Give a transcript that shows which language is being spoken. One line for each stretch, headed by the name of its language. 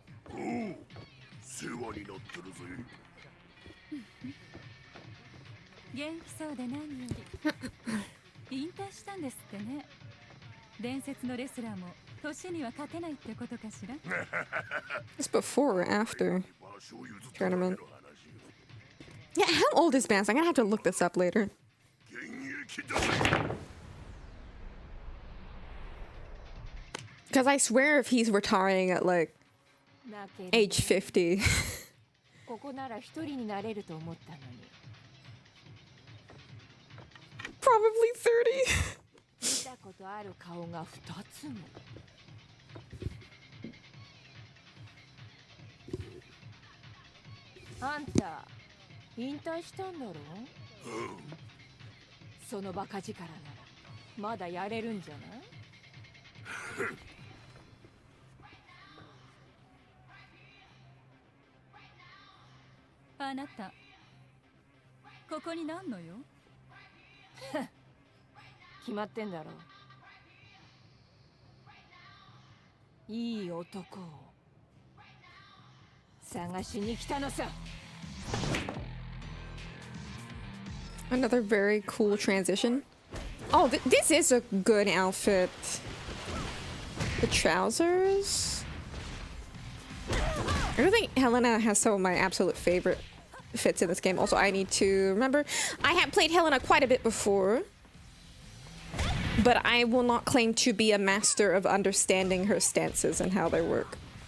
Japanese: おお、世話になってるぜ。元気そうで何より。引退したんですってね。伝説のレスラーも年には勝てないってことかしら。
English: It's before or after tournament. Yeah, how old is Vance? I'm gonna have to look this up later. Because I swear if he's retiring at like age 50.
Japanese: ここなら一人になれると思ったのに。
English: Probably 30.
Japanese: 見たことある顔が2つも。あんた引退したんだろ？そのバカ力ならまだやれるんじゃない？あなたここになんのよ？決まってんだろ。いい男を探しに来たのさ。
English: Another very cool transition. Oh, this is a good outfit. The trousers. I really think Helena has some of my absolute favorite fits in this game. Also, I need to remember I have played Helena quite a bit before, but I will not claim to be a master of understanding her stances and how they work.